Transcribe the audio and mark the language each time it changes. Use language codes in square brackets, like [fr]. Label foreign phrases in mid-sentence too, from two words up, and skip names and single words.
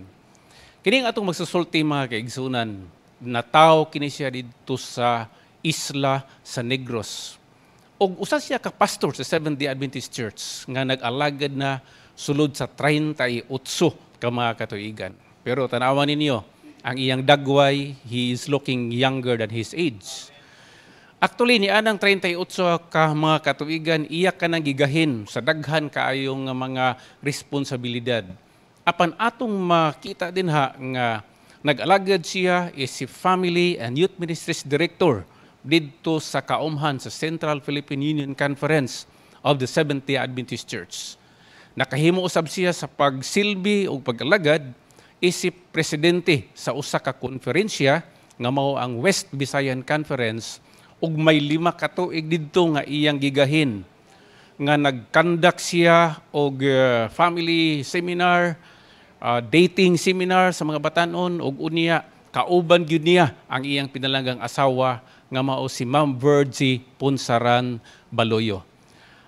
[ceb] Kining atong magsusulti mga kaigsunan, nataw kini siya didto sa Isla sa Negros. Og usa siya ka pastor sa Seventh-day Adventist Church nga nag-alagad na sulod sa 38 ka mga katuigan. Pero tanawan ninyo, ang iyang dagway, [en] he is looking younger than his age. [ceb] Actually, ni anang 38 ka mga katuigan, iya ka nang gigahin sa daghan kaayong mga responsibilidad. Apan atong makita din nga nag-alagad siya is si Family and Youth Ministries Director dito sa kaumhan sa Central Philippine Union Conference of the Seventh-day Adventist Church. Nakahimo usab siya sa pagsilbi o pag-alagad isip presidente sa usa ka konferensya nga mao ang West Visayan Conference ug may 5 ka tuig didto nga iyang gigahin nga nagkandak siya og [en] family seminar, dating seminar [ceb] sa mga batanon ug unya kauban gyud niya ang iyang pinalanggang asawa nga mao si Ma'am Virgie Punsaran Baloyo.